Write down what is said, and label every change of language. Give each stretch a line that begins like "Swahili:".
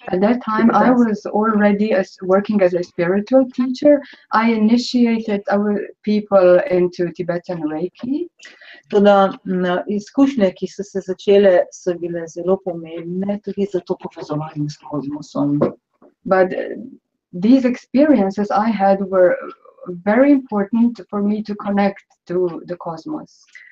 English: At that time, I was already working as a spiritual teacher. I initiated our people into Tibetan Reiki.
Slovenian: Toda izkušnje, ki so se začele, so bile zelo pomembne tudi za to povezovanje s kozmosom.
English: But these experiences I had were very important for me to connect to the cosmos.